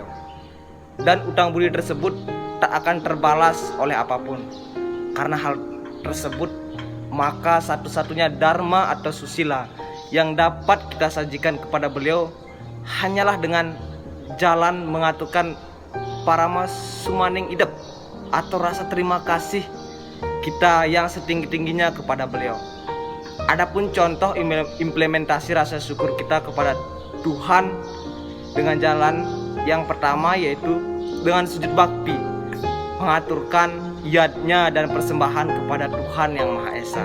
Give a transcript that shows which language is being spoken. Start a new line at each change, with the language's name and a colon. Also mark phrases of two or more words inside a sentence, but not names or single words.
Indonesian: Dan utang budi tersebut tak akan terbalas oleh apapun. Karena hal tersebut, maka satu-satunya dharma atau susila yang dapat kita sajikan kepada beliau hanyalah dengan jalan mengaturkan
Balinese: parama sumaning idep
Indonesian: atau rasa terima kasih kita yang setinggi-tingginya kepada beliau. Adapun contoh implementasi rasa syukur kita kepada Tuhan dengan jalan yang pertama yaitu dengan sujud bakti, mengaturkan yadnya dan persembahan kepada Tuhan Yang Maha Esa.